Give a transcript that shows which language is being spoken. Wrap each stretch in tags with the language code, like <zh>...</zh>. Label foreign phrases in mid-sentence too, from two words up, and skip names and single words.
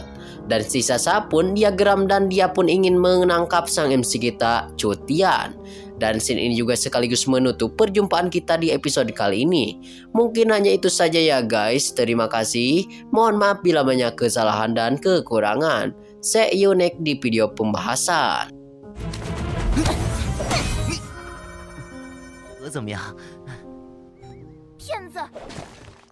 <id>Dan si Sasa pun dia geram dan dia pun ingin menangkap sang MC kita Cutian. Dan scene ini juga sekaligus menutup perjumpaan kita di episode kali ini. Mungkin hanya itu saja ya guys. Terima kasih. Mohon maaf bila banyak kesalahan dan kekurangan.</id> <en>See you next</en> <id>di video pembahasan.</id> <zh>怎么样？骗子！</zh>